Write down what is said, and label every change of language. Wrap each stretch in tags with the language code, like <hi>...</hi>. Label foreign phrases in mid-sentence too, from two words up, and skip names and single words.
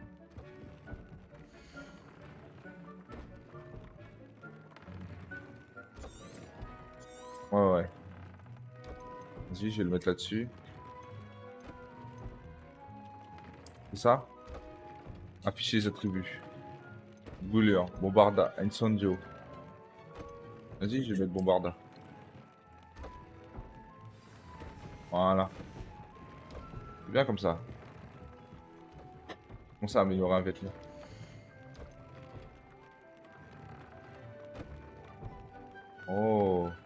<fr>Ouais. Vas-y, je vais le mettre là-dessus. C'est ça? Afficher les attributs. Brûleur, bombarda, incendio. Vas-y, je vais mettre bombarda. Voilà. C'est bien comme ça. Comment ça améliorer un vêtement? Oh.</fr>